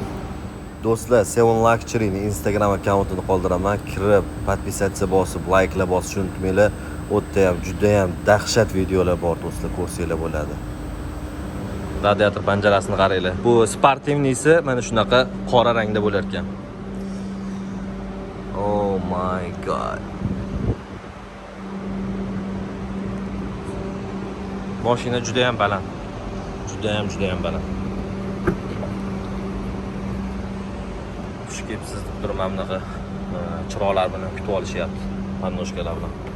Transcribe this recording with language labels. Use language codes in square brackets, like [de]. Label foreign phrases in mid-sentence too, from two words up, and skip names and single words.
[uz] Do'stlar, Seven Luxury'ning Instagram akkauntini qoldiraman. Kirib, podpisatsiya bosib, like'lar bosishni unutmanglar. U yerda ham juda ham dahshat videolar bor do'stlar, ko'rsanglar bo'ladi. Radiator panjarasini qaranglar. Bu sportivniysi mana shunaqa qora rangda bo'lar ekan. [en] Oh my god. [uz] Mashina juda ham baland. Juda ham baland. Xush kelibsiz deb turibman bunaqa chiroqlar bilan kutib olishyapti. Pannoshkalar bilan.